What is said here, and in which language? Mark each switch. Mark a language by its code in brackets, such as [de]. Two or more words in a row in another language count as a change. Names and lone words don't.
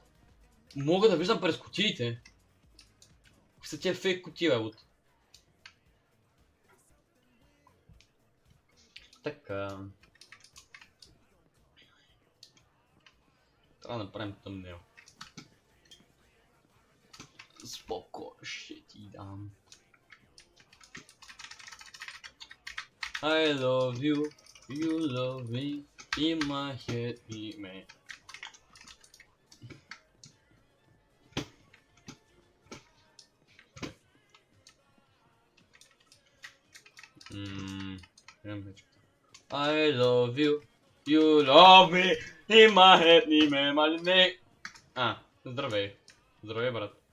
[bg] Мога да виждам през кутиите. Какви са тия фейк кутии, бе, от? Така. Трябва да направим тъмнел. Споко, ще ти дам. [en] I love you, you love me, in my head we made. I love you, you love me, in my head we made my name. [bg] Здравей. Здравей, брат.